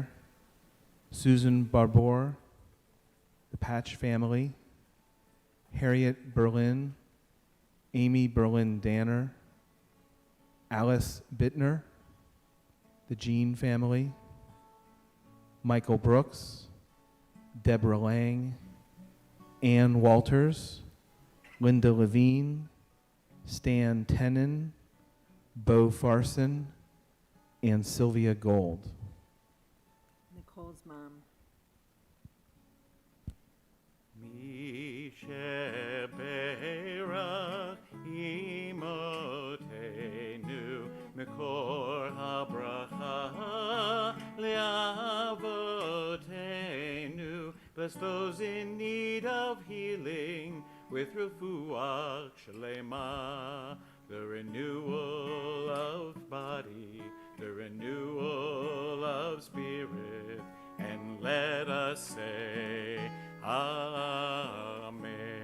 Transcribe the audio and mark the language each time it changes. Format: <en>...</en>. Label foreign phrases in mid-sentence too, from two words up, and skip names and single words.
<en>Susan Barbour, the Patch family, Harriet Berlin, Amy Berlin Danner, Alice Bittner, the Jean family, Michael Brooks, Deborah Lang, Ann Walters, Linda Levine, Stan Tenen, Bo Farson, and Sylvia Gold. Nicole's mom.</en> <he>מי שברך אמותינו מקור הברכה לאבותינו.</he> <en>Bless those in need of healing with</en> <he>רפואה שלמה,</he> <en>the renewal of body, the renewal of spirit, and let us say Amen.</en>